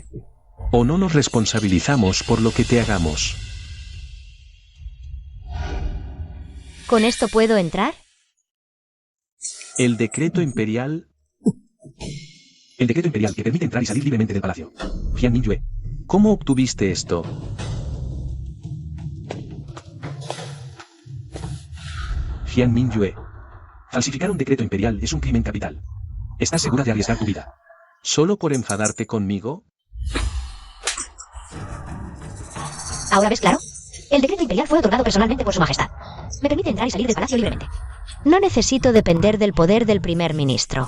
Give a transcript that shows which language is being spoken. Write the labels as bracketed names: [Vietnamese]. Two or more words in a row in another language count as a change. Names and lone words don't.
[Spanish] O no nos responsabilizamos por lo que te hagamos. ¿Con esto puedo entrar? El decreto imperial... El decreto imperial que permite entrar y salir libremente del palacio. Jian Mingyue. ¿Cómo obtuviste esto? Jian Mingyue. Falsificar un decreto imperial es un crimen capital. ¿Estás segura de arriesgar tu vida? ¿Solo por enfadarte conmigo? ¿Ahora ves claro? El decreto imperial fue otorgado personalmente por su majestad. Me permite entrar y salir del palacio libremente. No necesito depender del poder del primer ministro.